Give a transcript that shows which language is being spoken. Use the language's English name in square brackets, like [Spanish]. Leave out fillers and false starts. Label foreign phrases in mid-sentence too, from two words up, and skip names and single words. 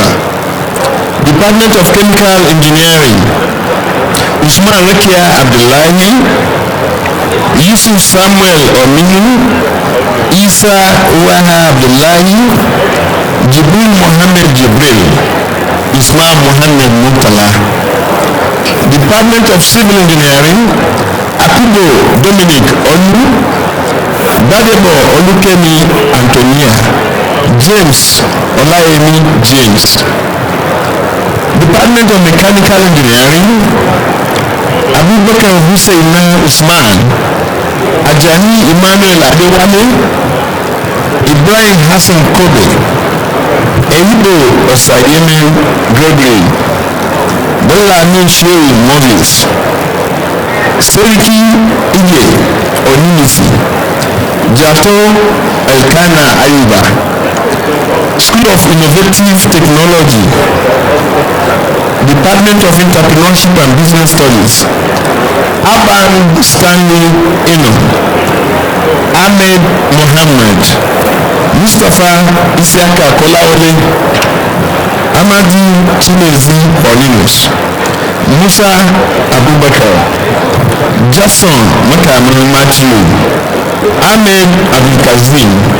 [English] Department of Chemical Engineering, Usman Rekia Abdullahi, Yusuf Samuel Ominu, Isa Waha Abdullahi, Jibril Mohammed Jibril, Ismail Mohammed Murtala. Department of Civil Engineering, Akubo Dominic Onu, Badebo Olukemi Antonia, James Olayemi James. Department of Mechanical Engineering, Abubakar Hussein Usman, Ajani Emmanuel Adewale, Ibrahim Hassan Kobe, Eyibo Osayeme Gregory, Bolami Shehu Moses, Seriki Ige Onimisi, Jato Elkana Ayuba, School of Innovative Technology, Department of Entrepreneurship and Business Studies, Aban Stanley Eno, Ahmed Mohammed, Mustafa Isiaka Kolaole, Amadi Chinezi Paulinus, Musa Abubakar, Jason Makamu Matthew, Ahmed Abdulkazim,